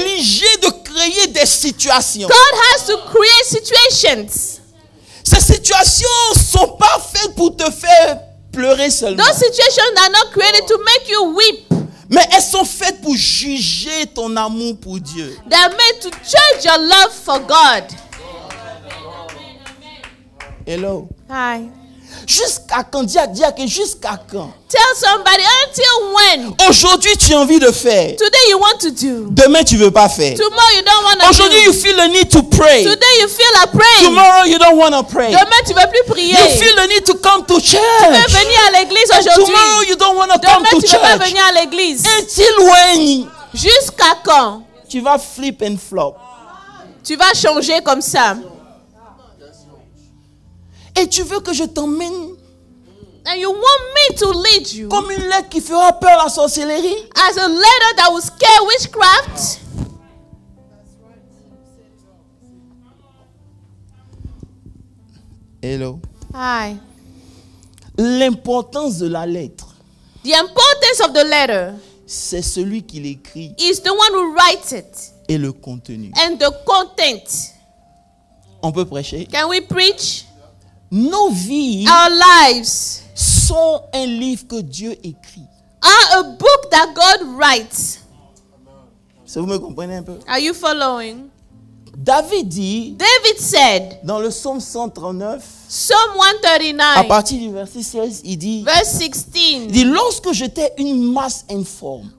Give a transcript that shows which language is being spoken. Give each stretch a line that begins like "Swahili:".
French: obligé de créer des situations.
English: has to create situations.
French: Ces situations ne sont pas faites pour te faire pleurer seulement.
English: Those situations are not created to make you weep.
French: Mais elles sont faites pour juger ton amour pour Dieu.
English: They are made to judge your love for God. Hello? Hi.
French: Jusqu'à quand? Dis à que jusqu'à quand?
English: Tell somebody until when.
French: Aujourd'hui, tu as envie de faire.
English: Today you want to do.
French: Demain, tu ne veux pas faire.
English: Tomorrow you don't want to
French: Aujourd'hui, you
English: do. feel the need to pray. Today you feel a praying. Tomorrow, you don't want to pray.
French: Demain tu veux plus prier.
English: You feel the need to come to
French: Tu veux
English: church.
French: venir à l'église
English: And tomorrow,
French: aujourd'hui.
English: you don't want to come
French: Demain
English: to
French: tu veux pas
English: church.
French: venir à l'église.
English: Until when?
French: Jusqu'à quand? Tu vas
English: flip and flop.
French: Tu vas changer comme ça. Et tu veux que je t'emmène
English: And you want me to lead you
French: comme une lettre qui fera peur à la sorcellerie?
English: as a letter that will scare witchcraft? Hello. Hi.
French: L'importance de la lettre,
English: The importance of the letter
French: c'est celui qui l'écrit
English: is the one who writes it
French: et le contenu.
English: and the content.
French: On peut prêcher.
English: Can we preach?
French: Nos vies
English: Our lives
French: sont un livre que Dieu écrit.
English: are a book that God writes.
French: Si vous me comprenez un peu.
English: Are you following?
French: David dit
English: David said,
French: dans le psaume 139,
English: Psalm
French: à
English: 139,
French: partir du verset 16, il dit,
English: verse 16,
French: lorsque j'étais une masse informe,